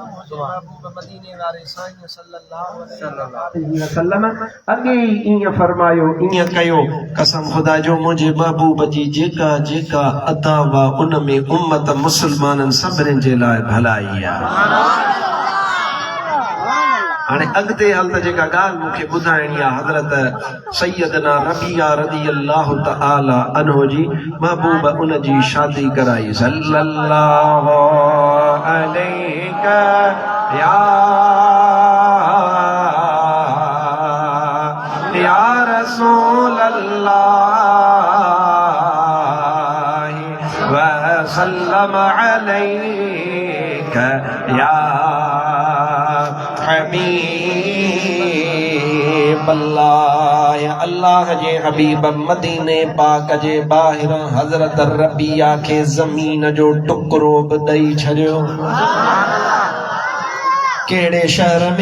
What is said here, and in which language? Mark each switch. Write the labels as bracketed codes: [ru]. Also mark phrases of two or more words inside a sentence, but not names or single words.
[sd] वसल्लम अगे ईअं फरमायो ईअं कयो कसम खुदा जो मुंहिंजे महबूब जी जेका जेका अता हुआ उन में उम्मत मुसलमाननि सभिनी जे लाइ भलाई आहे हाणे अॻिते हल त जेका ॻाल्हि मूंखे ॿुधाइणी आहे हज़रत सैयदना रबिया [ar] رضي الله تعالى عنه [sd] जी महबूब उन जी शादी कराई [ar] صلى الله عليه يا رسول الله وسلم عليك يا حبيب الله [sd] या अल्लाह जे हबीब मदीने पाक जे ॿाहिरां हज़रत रबिया खे ज़मीन जो टुकड़ो बि ॾेई छॾियो कहिड़े शहर में